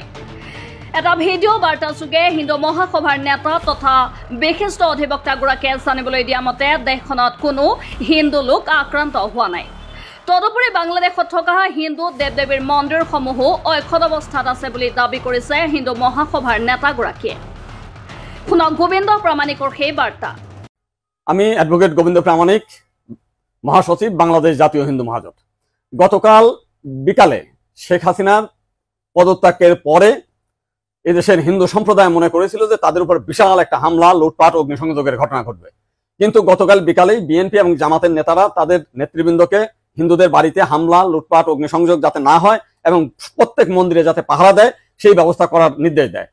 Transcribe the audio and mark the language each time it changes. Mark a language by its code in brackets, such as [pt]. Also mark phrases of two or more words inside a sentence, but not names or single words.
[as] এটা ভিডিঅ' বাৰ্তাযোগে হিন্দু মহাসভাৰ নেতা তথা বিশিষ্ট অধিবক্তাগৰাকীয়ে জানিবলৈ দিয়া মতে দেশখনত কোনো হিন্দু লোক আক্ৰান্ত হোৱা নাই। তদুপৰি বাংলাদেশত থকা হিন্দু দেৱ দেৱীৰ মন্দিৰসমূহো অক্ষত অৱস্থাত আছে বুলি দাবী কৰিছে হিন্দু মহাসভাৰ নেতাগৰাকীয়ে। শুনক গোবিন্দ প্ৰামাণিকৰ সেই বাৰ্তা। [bn] আমি এডভোকেট গোবিন্দ প্রামাণিক, মহাসচিব বাংলাদেশ জাতীয় হিন্দু মহাজোট। গতকাল বিকালে শেখ হাসিনার পদত্যাগের পরে এদেশের হিন্দু সম্প্রদায় মনে করেছিল যে তাদের উপর বিশাল একটা হামলা, লুটপাট, অগ্নিসংযোগের ঘটনা ঘটবে। কিন্তু গতকাল বিকালেই বিএনপি এবং জামাতের নেতারা তাদের নেতৃবৃন্দকে হিন্দুদের বাড়িতে হামলা, লুটপাট, অগ্নিসংযোগ যাতে না হয় এবং প্রত্যেক মন্দিরে যাতে পাহারা দেয় সেই ব্যবস্থা করার নির্দেশ দেয়।